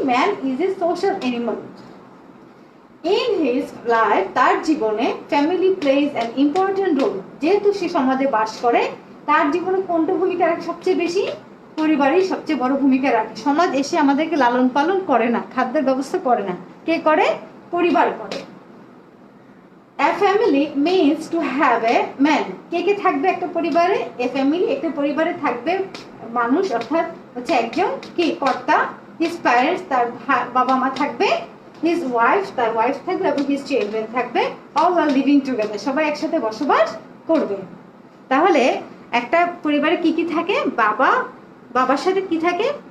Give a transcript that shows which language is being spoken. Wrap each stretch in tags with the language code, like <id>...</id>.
<en>Man is a social animal in his life.</en> <bn>তার জীবনে</bn> <en>Family plays an important role.</en> <bn>যেহেতু সে সমাজে বাস করে, তার জীবনে কোনটা ভূমিকা রাখে সবচেয়ে বেশি? পরিবারই সবচেয়ে বড় ভূমিকা রাখে। সমাজ এসে আমাদেরকে লালন পালন করে না, খাদ্যের ব্যবস্থা করে না, কে করে? পরিবার করে।</bn> <en>A family means to have a man.</en> <bn>কে কে থাকবে একটা পরিবারে?</bn> <en>A family,</en> <bn>একটা পরিবারে থাকবে মানুষ, অর্থাৎ হচ্ছে একজন কি? কর্তা।</bn> <en>His parents,</en> <bn>তার বাবা মা থাকবে।</bn> <en>His wife,</en> <bn>তার ওয়াইফ থাকবে, এবং</bn> <en>his children</en> <bn>থাকবে।</bn> <en>All are living together,</en> <bn>সবাই একসাথে বসবাস করবে। তাহলে একটা পরিবারে কি কি থাকে? বাবার সাথে কি থাকে?</bn>